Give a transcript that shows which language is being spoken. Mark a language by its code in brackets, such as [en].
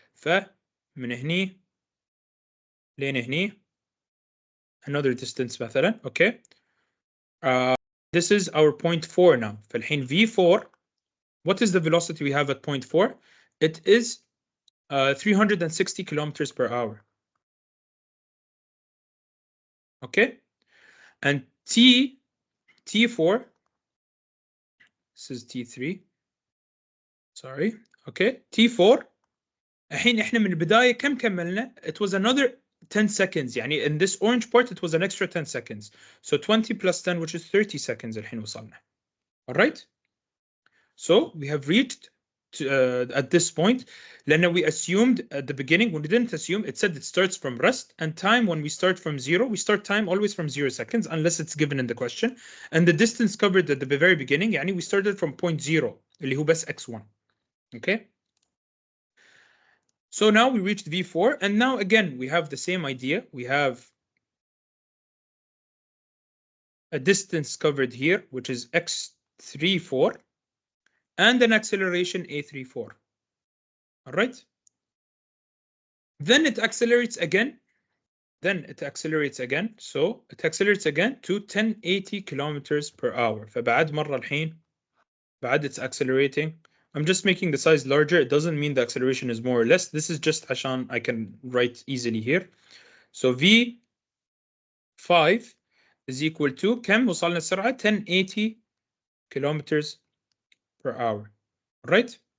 [ar] فمن هني لين هني [en] another distance [ar] مثلا. [en] Okay. This is our point 4 now. [ar] فالحين [en] V4, what is the velocity we have at point 4? It is 360 kilometers per hour. Okay. And T4, this is T3. Sorry. Okay. T4. [ar] الحين احنا من البداية كم كملنا؟ [en] It was another 10 seconds. [ar] يعني [en] in this orange part it was an extra 10 seconds. So 20 plus 10, which is 30 seconds [ar] الحين وصلنا. [en] All right. So we have reached at this point. [ar] لأن [en] we assumed at the beginning, when we didn't assume, it said it starts from rest, and time when we start from 0, we start time always from 0 seconds unless it's given in the question. And the distance covered at the very beginning, [ar] يعني [en] we started from point 0 [ar] اللي هو بس [en] x1. Okay. So now we reached V4, and now again we have the same idea. We have a distance covered here, which is x34, and an acceleration a34. All right. Then it accelerates again. So it accelerates again to 1080 kilometers per hour. [ar] فبعد مرة الحين بعد [en] it's accelerating. I'm just making the size larger. It doesn't mean the acceleration is more or less. This is just [ar] عشان [en] I can write easily here. So V5 is equal to [ar] كم وصلنا السرعة [en] 1080 kilometers per hour. Right?